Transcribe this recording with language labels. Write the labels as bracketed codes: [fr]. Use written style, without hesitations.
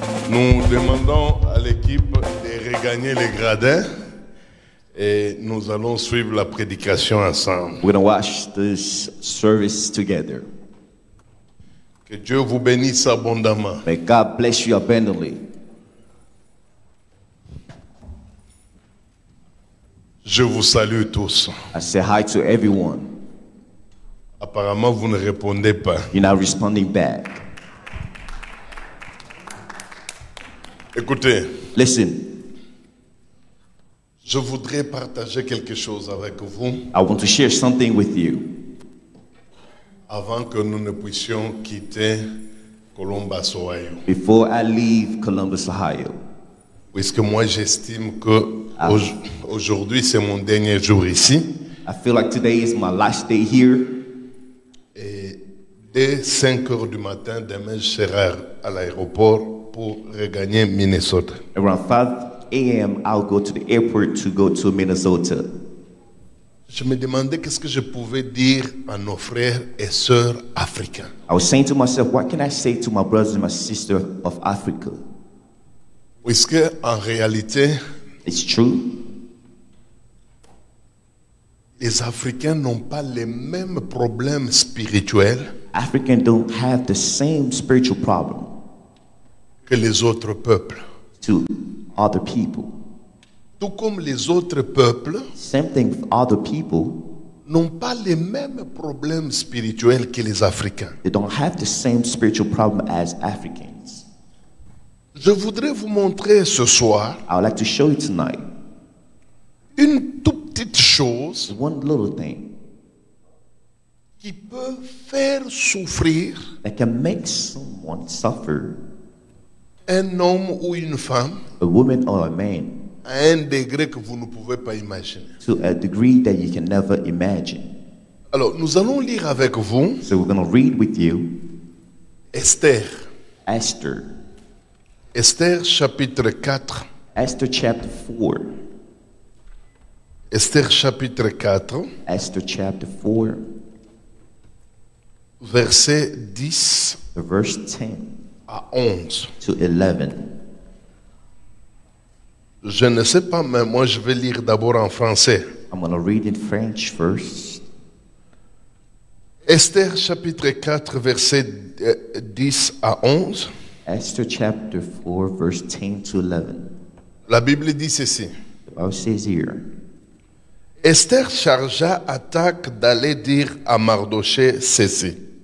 [fr] Nous demandons à l'équipe de regagner les gradins et nous allons suivre la prédication ensemble. [en] We're going to watch this service together. [fr] Que Dieu vous bénisse abondamment. [en] May God bless you abundantly. [fr] Je vous salue tous. [en] I say hi to everyone. [fr] Apparemment, vous ne répondez pas. [en] You're not responding back. [fr] Écoutez, [en] Listen, [fr] je voudrais partager quelque chose avec vous [en] I want to share something with you [fr] avant que nous ne puissions quitter Columbus, Ohio. [en] before I leave Columbus, Ohio. [fr] Puisque moi, j'estime que aujourd'hui, c'est mon dernier jour ici. [en] I feel like today is my last day here. [fr] Et dès 5 heures du matin, demain, je serai à l'aéroport pour regagner Minnesota. [en] Around a.m., I'll go to the airport to go to Minnesota. [fr] Je me demandais qu'est-ce que je pouvais dire à nos frères et sœurs africains. [en] I was saying to myself, what can I say to my brothers and my sisters of Africa? [fr] Puisque en réalité, [en] It's true. [fr] les Africains n'ont pas les mêmes problèmes spirituels [en] Africans don't have the same spiritual problem [fr] que les autres peuples. [en] to other people. [fr] Tout comme les autres peuples [en] Same thing with other people. [fr] n'ont pas les mêmes problèmes spirituels que les Africains. [en] They don't have the same spiritual problem as Africans. [fr] Je voudrais vous montrer ce soir [en] I would like to show you tonight [fr] une toute petite chose [en] one little thing [fr] qui peut faire souffrir [en] that can make someone suffer, [fr] un homme ou une femme [en] a woman or a man, [fr] à un degré que vous ne pouvez pas imaginer. [en] to a degree that you can never imagine. [fr] Alors, nous allons lire avec vous [en] So we're going to read with you [fr] Esther. [en] Esther. [fr] Esther chapitre 4. [en] Esther chapter 4. [fr] Esther chapitre 4, [en] Esther chapter 4, [fr] verset 10 [en] the verse 10 [fr] à 11. [en] to 11. [fr] Je ne sais pas, mais moi je vais lire d'abord en français. [en] I'm going to read in French first. [fr] Esther chapitre 4, verset 10 à 11. [en] Esther chapter 4, verse 10 to 11. [fr] La Bible dit ceci. [en] The Bible says here, [fr] Esther chargea Hathach d'aller dire à Mardochée ceci.